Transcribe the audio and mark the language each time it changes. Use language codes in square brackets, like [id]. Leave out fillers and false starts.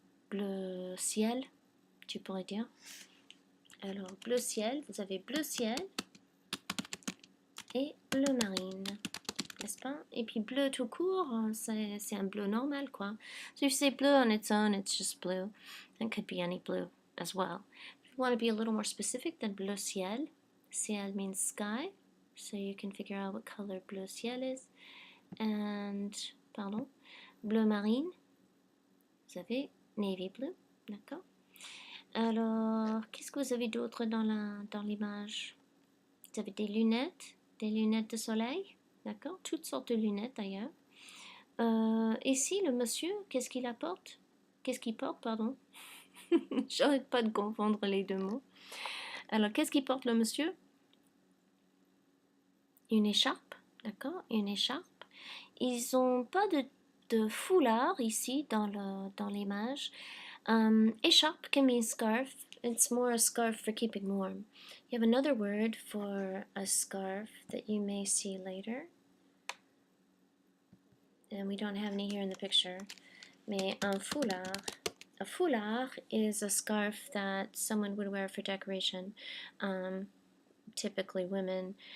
[fr] Bleu ciel, tu pourrais dire. Alors, bleu ciel, vous avez bleu ciel et bleu marine, n'est-ce pas? Et puis bleu tout court, c'est un bleu normal, quoi. [en] So if you say blue on its own, it's just blue. It could be any blue as well. If you want to be a little more specific than bleu ciel, ciel means sky, so you can figure out what color bleu ciel is. [fr] And, pardon, bleu marine, vous avez [en] navy blue, [fr] d'accord? Alors, qu'est-ce que vous avez d'autre dans l'image? Vous avez des lunettes de soleil, d'accord? Toutes sortes de lunettes d'ailleurs. Ici, le monsieur, qu'est-ce qu'il apporte? Qu'est-ce qu'il porte, pardon? J'arrête pas de confondre les deux mots. Alors, qu'est-ce qu'il porte le monsieur? Une écharpe, d'accord? Une écharpe. Ils n'ont pas de foulard ici dans l'image. [en] Écharpe can mean scarf. It's more a scarf for keeping warm. You have another word for a scarf that you may see later. And we don't have any here in the picture. [fr] Mais un foulard. [en] A foulard is a scarf that someone would wear for decoration. Typically women.